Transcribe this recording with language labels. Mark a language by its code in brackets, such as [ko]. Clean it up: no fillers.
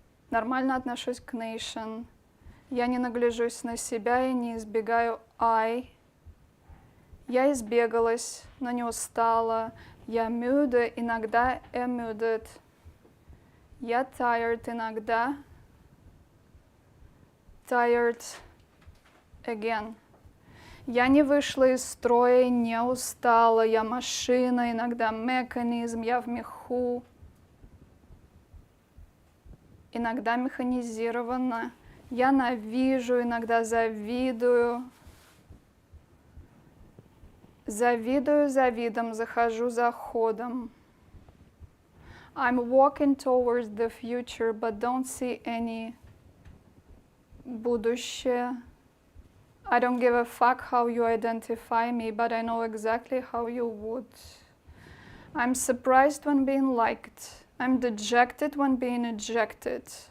[ru] Нормально отношусь к [en] nation. [ru] Я не нагляжусь на себя и не избегаю [en] I. [ru] Я избегалась, но не устала. Я [de] müde, [ru] иногда [de] ermüdet. [ru] Я [en] tired [ru] иногда. [en] Tired again. [ru] Я не вышла из строя и не устала. Я машина, иногда механизм. Я в меху. Иногда механизирована. Я навижу, иногда завидую. Завидую за видом, захожу за ходом. [en] I'm walking towards the future, but don't see any [ru] будущее. [en] I don't give a fuck how you identify me, but I know exactly how you would. I'm surprised when being liked. I'm dejected when being ejected.